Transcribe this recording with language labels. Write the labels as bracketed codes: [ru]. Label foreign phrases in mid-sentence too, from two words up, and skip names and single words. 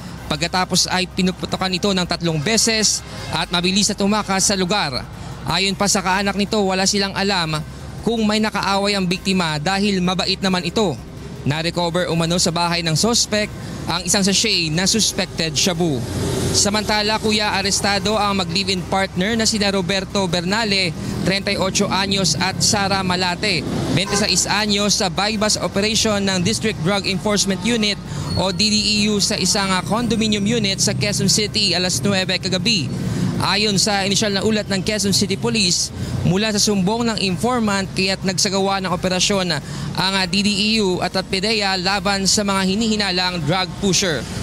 [tl] Pagkatapos ay pinuputokan ito ng 3 beses at mabilis na tumakas sa lugar. Ayon pa sa kaanak nito, wala silang alam kung may nakaaway ang biktima dahil mabait naman ito. Na-recover umano sa bahay ng suspect ang isang sachet na suspected shabu. Samantala, kuya, arestado ang mag- [en] live-in partner [tl] na sina Roberto Bernale, 38 anyos, at Sara Malate, 26 anyos, sa [en] bypass operation [tl] ng District Drug Enforcement Unit o DDEU sa isang condominium unit sa Quezon City alas 9 kagabi. Ayon sa inisyal na ulat ng Quezon City Police, mula sa sumbong ng informant kaya't nagsagawa ng operasyon ang DDEU at PDEA laban sa mga hinihinalang [en] drug pusher.